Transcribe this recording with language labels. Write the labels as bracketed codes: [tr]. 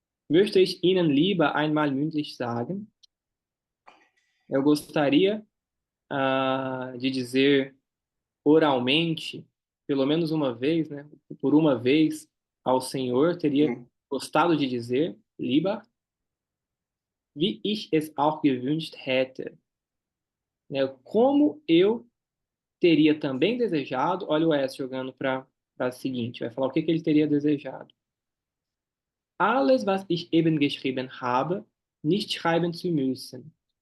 [de] Möchte ich Ihnen lieber einmal mündlich sagen? [pt] Eu gostaria de dizer oralmente, pelo menos uma vez, né? Por uma vez, ao Senhor, teria Hum. gostado de dizer, [de] lieber, wie ich es auch gewünscht hätte. [pt] Né? Como eu teria também desejado, olha o S jogando para a seguinte, vai falar o que ele teria desejado. [de] Alles, was ich eben geschrieben habe, nicht schreiben zu müssen.